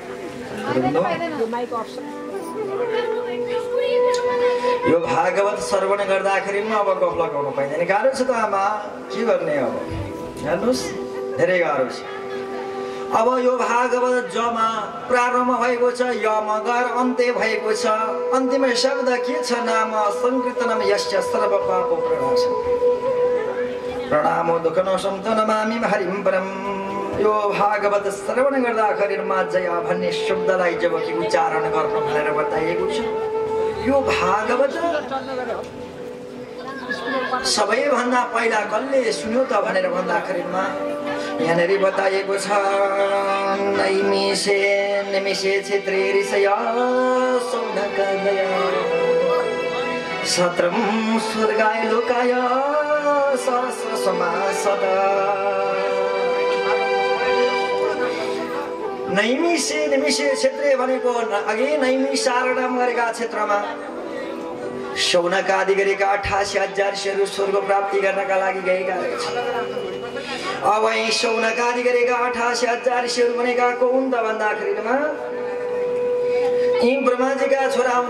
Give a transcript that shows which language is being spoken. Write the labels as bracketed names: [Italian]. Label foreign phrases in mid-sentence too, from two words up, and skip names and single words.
[Nepali] यो भागवत श्रवण गर्दाखेरिमा अब गफ लगाउन पाइँदैन। गाह्रो छ त आमा, के गर्ने अब हेर्नुहोस्, धेरै गाह्रो छ। अब यो भागवत जमा प्रारम्भ भएको छ, यमा गएर अन्त्य भएको छ। अन्तिम शब्द के छ? [Sanskrit] नाम संकीर्तनम यस्य सर्व पापो प्रणाश प्रणामो दुःखनाशं च नमामि हरिं परम। [Nepali] यो भागवत श्रवण गर्दाखेरिमा जय भन्ने शब्दलाई जब कि उच्चारण गर्नु भनेर बताइएको छ। यो भागवत सबैभन्दा पहिला कसले सुन्यो त भनेर भन्दाखेरिमा यहाँनिर बताइएको छ। [Sanskrit] नैमिषे निमिषे क्षेत्रे ऋषया सौनकादया सत्रम स्वर्गाय लोकाय सहस्र समासदा। नैमिषे निमिषे क्षेत्रे [Nepali] भनेको अघि नैमिषारण्यम गरेका क्षेत्रमा शौनक आदि गरेका 88,000 ऋषिहरू स्वर्ग प्राप्ति गर्नका लागि गएका रहेछन्। अब यी शौनक आदि गरेका 88,000 ऋषिहरू भनेका को हुन् त भन्दाखेरिमा यी ब्रह्माजीका छोरा हुने।